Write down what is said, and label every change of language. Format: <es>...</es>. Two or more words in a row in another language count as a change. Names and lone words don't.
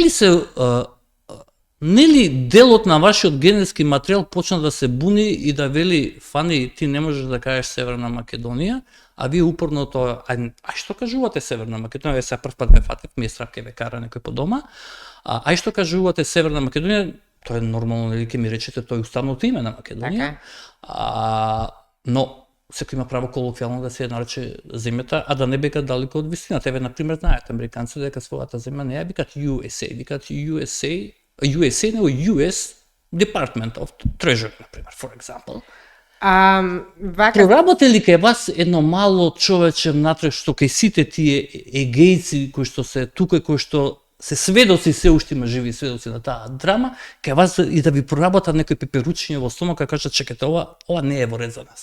<mk>Не ли се нели делот на вашиот генетски материјал почна да се буни и да вели фани ти не можеш да кажеш Северна Македонија, а вие упорно тоа, што кажувате Северна Македонија, се прв пат ме фатив, ми е страх ке ве кара некој по дома, што кажувате Северна Македонија, тоа е нормално, нели ке ми речете тоа е уставното име на Македонија, но секој има право колоквијално да се ја нарече земјата, а да не бека далеко од вистината. Еве, например, знаете, американците дека својата земја не ја викат USA, викат USA, него US Department of Treasury, например,</mk> <en>for example.</en> <mk>Проработе ли кај вас едно мало човече внатре што кај сите тие егејци кои што се тука, кои што се сведоци, се уште има живи сведоци на таа драма, кај вас и да ви проработат некој пеперучиња во стомака, кажат чекате, ова не е во ред за нас?</mk>